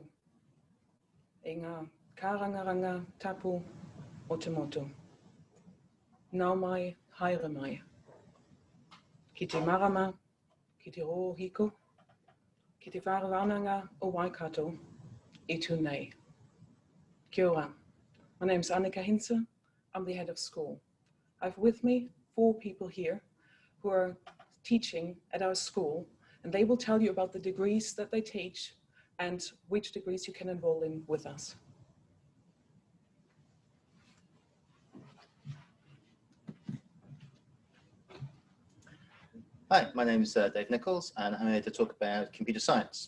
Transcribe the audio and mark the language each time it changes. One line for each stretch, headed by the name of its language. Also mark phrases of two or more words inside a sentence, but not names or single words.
Māori: Inga karangaranga tapu o te motu. Nau mai, haere mai. Ki te marama, ki te rō hiko, ki te whārawananga o Waikato, I tū nei. Kia ora.
English: My name's Annika Hinze. I'm the head of school. I have with me 4 people here who are teaching at our school, and they will tell you about the degrees that they teach and which degrees you can enroll in with us. Hi, my name is Dave Nichols, and I'm here to talk about computer science.